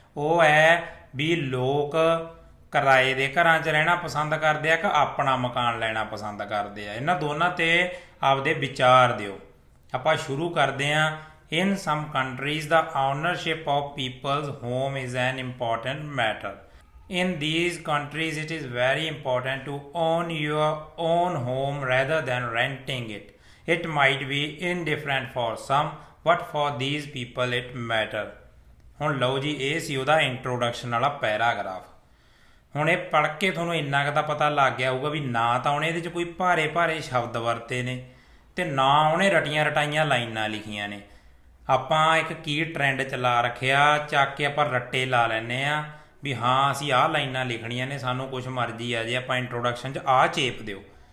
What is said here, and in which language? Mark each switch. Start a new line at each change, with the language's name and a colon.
Punjabi: ਉਹ ਹੈ ਵੀ ਲੋਕ ਕਿਰਾਏ ਦੇ ਘਰਾਂ 'ਚ ਰਹਿਣਾ ਪਸੰਦ ਕਰਦੇ ਆ ਕਿ ਆਪਣਾ ਮਕਾਨ ਲੈਣਾ ਪਸੰਦ ਕਰਦੇ ਆ। ਇਹਨਾਂ ਦੋਨਾਂ ਤੇ ਆਪਦੇ ਵਿਚਾਰ ਦਿਓ। ਆਪਾਂ ਸ਼ੁਰੂ ਕਰਦੇ ਹਾਂ।
English: In some countries ਦਾ ownership of people's home is an important matter. In these countries it is very important to own your own home rather than renting it. It might be indifferent for some but for these people it matter।
Punjabi: ਹੁਣ ਲਓ ਜੀ ਇਹ ਸੀ ਉਹਦਾ introduction ਵਾਲਾ paragraph. ਹੁਣ ਇਹ ਪੜ੍ਹ ਕੇ ਤੁਹਾਨੂੰ ਇੰਨਾ ਕੁ ਤਾਂ ਪਤਾ ਲੱਗ ਗਿਆ ਹੋਊਗਾ ਵੀ ਨਾ ਤਾਂ ਉਹਨੇ ਇਹਦੇ 'ਚ ਕੋਈ ਭਾਰੇ ਭਾਰੇ ਸ਼ਬਦ ਵਰਤੇ ਨੇ ਤੇ ਨਾ ਉਹਨੇ ਰਟੀਆਂ ਰਟਾਈਆਂ ਲਾਈਨਾਂ ਲਿਖੀਆਂ ਨੇ। ਆਪਾਂ ਇੱਕ ਕੀ ਟਰੈਂਡ ਚਲਾ ਰੱਖਿਆ, ਚੱਕ ਕੇ ਆਪਾਂ ਰੱਟੇ ਲਾ ਲੈਂਦੇ ਹਾਂ ਵੀ ਹਾਂ ਅਸੀਂ ਆਹ ਲਾਈਨਾਂ ਲਿਖਣੀਆਂ ਨੇ, ਸਾਨੂੰ ਕੁਛ ਮਰਜ਼ੀ ਆ ਜੇ ਆਪਾਂ ਇੰਟਰੋਡਕਸ਼ਨ 'ਚ ਆਹ ਚੇਪ ਦਿਓ।